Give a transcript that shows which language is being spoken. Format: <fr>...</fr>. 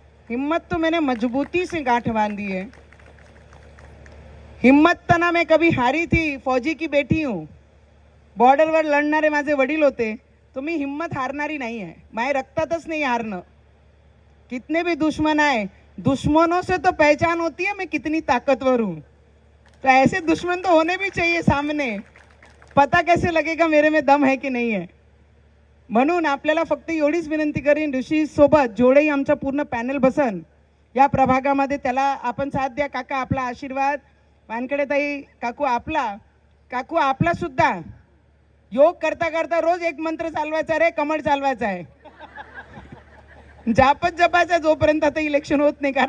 <hi>हिम्मत तो मैंने मजबूती से गांठ बांधी है। हिम्मत तना मैं कभी हारी थी, फौजी की बेटी हूँ,</hi> <mr>बॉर्डरवर लढणारे माझे वडील होते, तो मी हिम्मत हारणारी नाही आहे। माझ्या रक्तातच नाही हारणं।</mr> <hi>कितने भी दुश्मन आए, दुश्मनों से तो पहचान होती है मैं कितनी ताकतवर हूँ। तो ऐसे दुश्मन तो होने भी चाहिए सामने, पता कैसे लगेगा मेरे में दम है की</hi> <mr>नाही आहे। म्हणून आपल्याला फक्त एवढीच विनंती करीन, ऋषी सोबत जेवढेही आमचा पूर्ण पॅनल बसन या प्रभागामध्ये, त्याला आपण साथ द्या। काका आपला आशीर्वाद, वानखेडेताई काकू आपला सुद्धा योग करता करता रोज एक मंत्र चालवायचा रे, कमळ चालवायचा आहे, जापच जपायचा जोपर्यंत आता इलेक्शन होत नाही।</mr>